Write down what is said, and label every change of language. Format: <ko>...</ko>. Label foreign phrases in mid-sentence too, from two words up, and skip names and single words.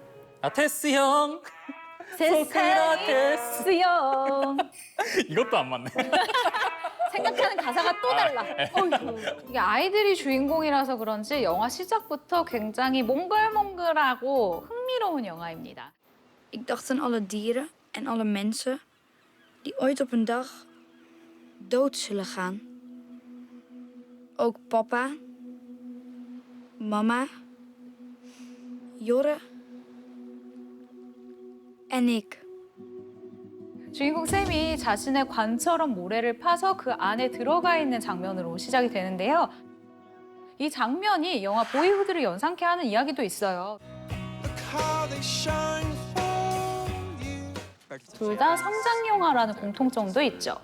<ko>테스 형. 세상에 테스. 쓰여. 이것도 안 맞네. 생각하는 가사가 또 달라. 어이구. 이게 아이들이 주인공이라서 그런지 영화 시작부터 굉장히 몽글몽글하고 흥미로운 영화입니다.</ko> <nl>Ik dacht aan alle dieren en alle mensen die ooit op een dag dood zullen gaan. Ook papa, mama, Jorre en ik.</nl> <ko>주인공 샘이 자신의 관처럼 모래를 파서 그 안에 들어가 있는 장면으로 시작이 되는데요. 이 장면이 영화 보이후드를 연상케 하는 이야기도 있어요. 둘 다 성장 영화라는 공통점도 있죠.</ko>